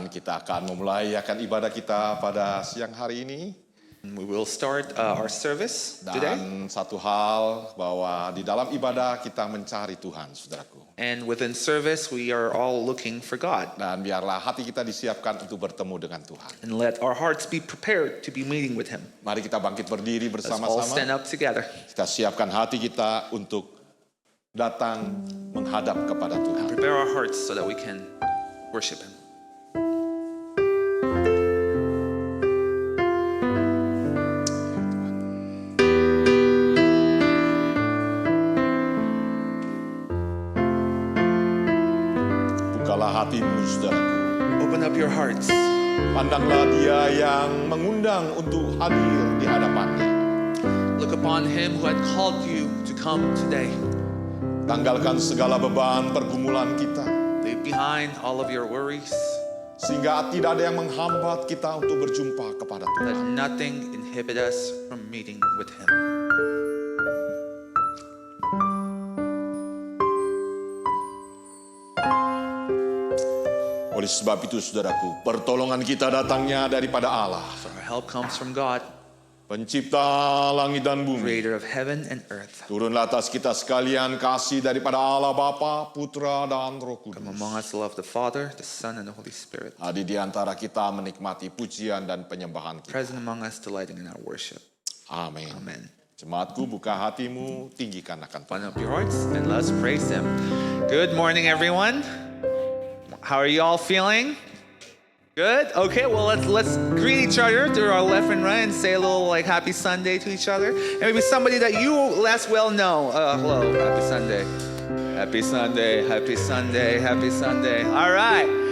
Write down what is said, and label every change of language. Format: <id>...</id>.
<id>kita akan memulai ibadah kita pada siang hari ini.</id> <en>We will start our service today.</en> <id>Dan satu hal bahwa di dalam ibadah kita mencari Tuhan, saudaraku.</id> <en>And within service, we are all looking for God.</en> <id>Dan biarlah hati kita disiapkan untuk bertemu dengan Tuhan.</id> <en>And let our hearts be prepared to be meeting with Him.</en> <id>Mari kita bangkit berdiri</id> <en>Let's all stand</en> <id>bersama-sama.</id> <en>up together.</en> <id>Kita siapkan hati kita untuk datang menghadap kepada Tuhan.</id> <en>Prepare our hearts so that we can worship Him.</en> <id>Bukalah hatimu, saudaraku.</id> <en>Open up your hearts.</en> <id>Pandanglah Dia yang mengundang untuk hadir di hadapannya.</id> <en>Look upon Him who had called you to come today.</en> <id>Tanggalkan segala beban pergumulan kita,</id> <en>Leave behind all of your worries.</en> <id>sehingga tidak ada yang menghambat kita untuk berjumpa kepada</id> <en>Let</en> <id>Tuhan.</id> <en>nothing inhibit us from meeting with Him.</en> <id>Oleh sebab itu, saudaraku, pertolongan kita datangnya daripada Allah,</id> <en>For our help comes from God,</en> <id>Pencipta langit dan bumi.</id> <en>Creator of heaven and earth.</en> <id>Turunlah atas kita sekalian kasih daripada Allah Bapa, Putra, dan Roh</id> <en>From</en> <id>Kudus.</id> <en>among us, love the Father, the Son, and the Holy Spirit.</en> <id>Hadir di antara kita menikmati pujian dan penyembahan kita.</id> <en>Present among us, delighting in our worship.</en> <id>Amin.</id> <en>Amen.</en> <id>Jemaatku, buka hatimu, tinggikan akan Tuhan.</id> <en>Open up your hearts and let's praise Him. Good morning, everyone. How are you all feeling? Good. Okay. Well, let's greet each other to our left and right and say a little Happy Sunday to each other. And maybe somebody that you less well know. Hello. Happy Sunday. Happy Sunday. Happy Sunday. Happy Sunday. All right.</en>